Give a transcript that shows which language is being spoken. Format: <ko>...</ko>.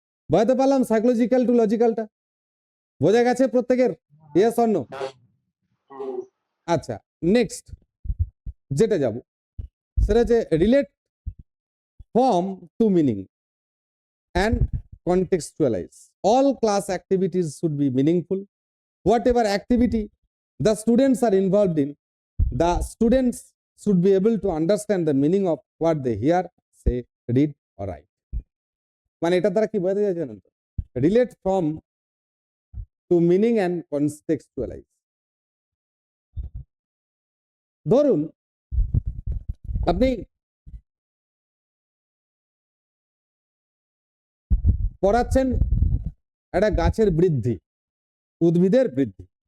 <bn>বুঝতে পারলাম psychological two লজিক্যালটা বোঝা গেছে প্রত্যেকের?</bn> <en>Yes or no? আচ্ছা, next</en> <bn>যেটা যাব সেটা হচ্ছে</bn> <en>Relate form to meaning and contextualize. All class activities should be meaningful. Whatever activity the students are involved in, the students should be able to understand the meaning of what they hear, say, read or write.</en> <bn>মানে এটা দ্বারা কি বোঝাতে চাইছে জানেন তো?</bn> <en>Relate from to meaning and contextualize.</en> <bn>ধরুন আপনি পড়াচ্ছেন একটা গাছের বৃদ্ধি, উদ্ভিদের বৃদ্ধি।</bn>